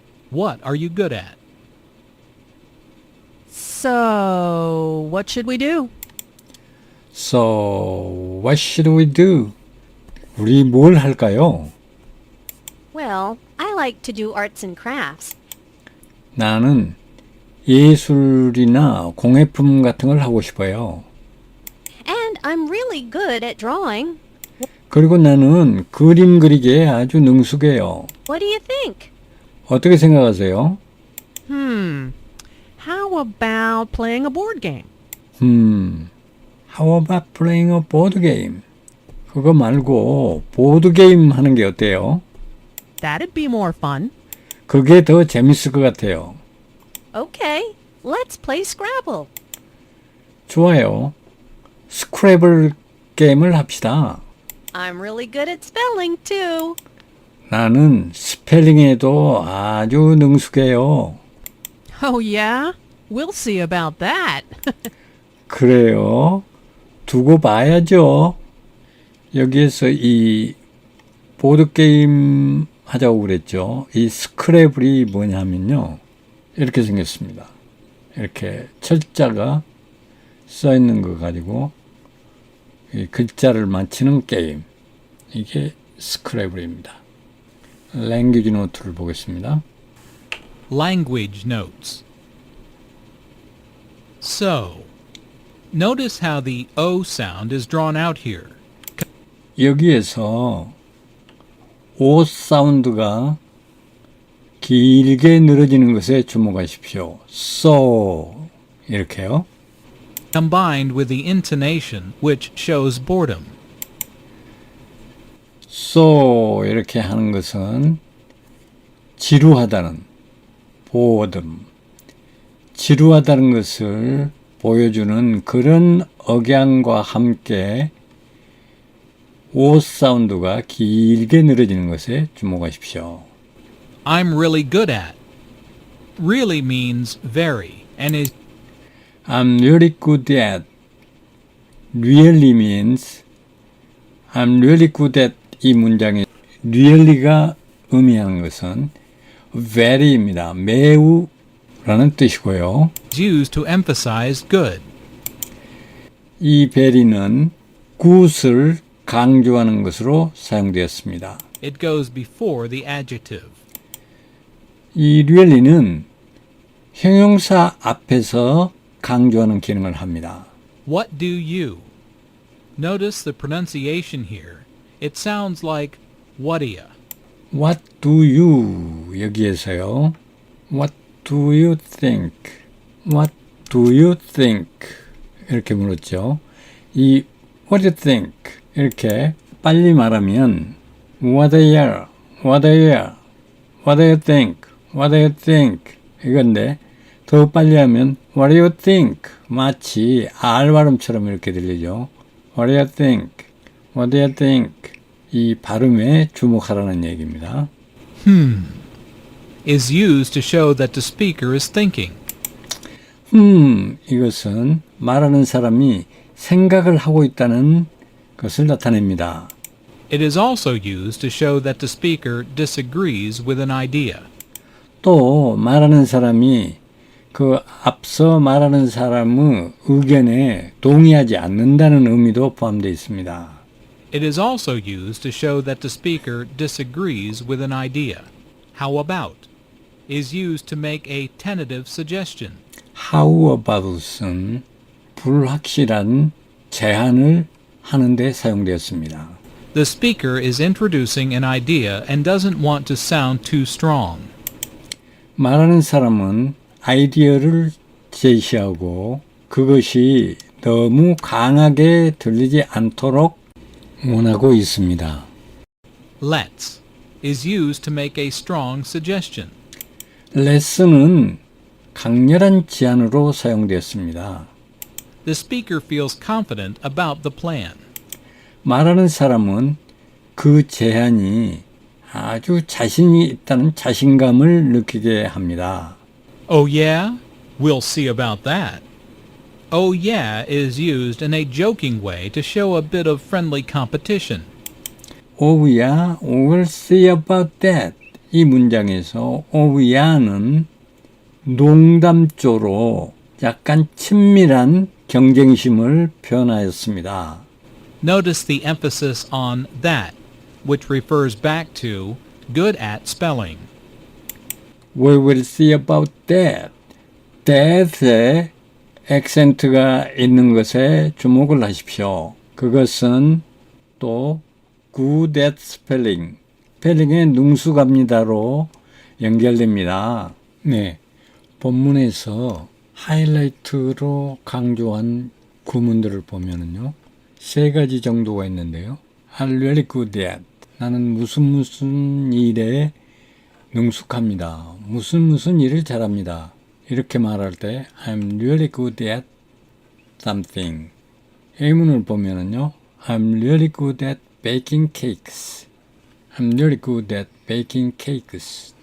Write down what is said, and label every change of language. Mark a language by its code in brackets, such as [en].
[en] What are you good at? So, what should we do? So, what should we do? [ko] 우리 뭘 할까요? [en] Well, I like to do arts and crafts. [ko] 나는 예술이나 공예품 같은 걸 하고 싶어요. [en] And I'm really good at drawing. [ko] 그리고 나는 그림 그리기에 아주 능숙해요. [en] What do you think? [ko] 어떻게 생각하세요? [en] How about playing a board game? How about playing a board game? [ko] 그거 말고 보드 게임 하는 게 어때요? [en] That'd be more fun. [ko] 그게 더 재밌을 것 같아요. [en] Okay, let's play Scrabble. [ko] 좋아요. 스크래블 게임을 합시다. [en] I'm really good at spelling, too. [ko] 나는 스펠링에도 아주 능숙해요. [en] Oh, yeah? We'll see about that. [ko] 그래요. 두고 봐야죠. 여기에서 이 보드게임 하자고 그랬죠. 이 스크래블이 뭐냐면요. 이렇게 생겼습니다. 이렇게 철자가 써 있는 거 가지고 이 글자를 맞히는 게임. 이게 스크래블입니다. 랭귀지 노트를 보겠습니다. [en] Language notes. So, notice how the O sound is drawn out here. [ko] 여기에서 O 사운드가 길게 늘어지는 것에 주목하십시오. So 이렇게요. [en] Combined with the intonation which shows boredom. [ko] So 이렇게 하는 것은 지루하다는 boredom, 지루하다는 것을 보여주는 그런 억양과 함께 O 사운드가 길게 늘어지는 것에 주목하십시오. [en] I'm really good at. Really means very and is I'm really good at. Really means I'm really good at [ko] 이 문장에 really가 의미하는 것은 very입니다. 매우 라는 뜻이고요. [en] used to emphasize good. [ko] 이 very는 good을 강조하는 것으로 사용되었습니다. [en] It goes before the adjective. [ko] 이 really는 형용사 앞에서 강조하는 기능을 합니다. [en] What do you? Notice the pronunciation here. It sounds like what'ya. What do you? [ko] 여기에서요. [en] What do you think? What do you think? [ko] 이렇게 물었죠. [en] 이 What do you think? [ko] 이렇게 빨리 말하면 [en] What do you? What do you? What do you think? What do you think? [ko] 이건데 더 빨리 하면 [en] What do you think? [ko] 마치 R 발음처럼 이렇게 들리죠. [en] What do you think? What do you think? [ko] 이 발음에 주목하라는 얘기입니다. [en] Is used to show that the speaker is thinking. [ko] 이것은 말하는 사람이 생각을 하고 있다는 것을 나타냅니다. [en] It is also used to show that the speaker disagrees with an idea. [ko] 또 말하는 사람이 그 앞서 말하는 사람의 의견에 동의하지 않는다는 의미도 포함되어 있습니다. [en] It is also used to show that the speaker disagrees with an idea. How about is used to make a tentative suggestion. [ko] How about은 불확실한 제안을 하는 데 사용되었습니다. [en] The speaker is introducing an idea and doesn't want to sound too strong. [ko] 말하는 사람은 아이디어를 제시하고 그것이 너무 강하게 들리지 않도록 원하고 있습니다. [en] Let's is used to make a strong suggestion. [ko] let's는 강렬한 제안으로 사용되었습니다. [en] The speaker feels confident about the plan. [ko] 말하는 사람은 그 제안이 아주 자신이 있다는 자신감을 느끼게 합니다. [en] Oh yeah? We'll see about that. Oh yeah is used in a joking way to show a bit of friendly competition. Oh yeah, we'll see about that. [ko] 이 문장에서 oh yeah는 농담조로 약간 친밀한 경쟁심을 표현하였습니다. [en] Notice the emphasis on that, which refers back to good at spelling. We will see about that. [ko] that에 액센트가 있는 것에 주목을 하십시오. 그것은 또 [en] good at spelling, [ko] 스펠링에 능숙합니다로 연결됩니다. 네, 본문에서 하이라이트로 강조한 구문들을 보면은요, 세 가지 정도가 있는데요. [en] I'm really good at. [ko] 나는 무슨 일에 능숙합니다. 무슨 일을 잘합니다. 이렇게 말할 때 [en] I'm really good at something. [ko] 예문을 보면은요. [en] I'm really good at baking cakes. I'm really good at baking cakes.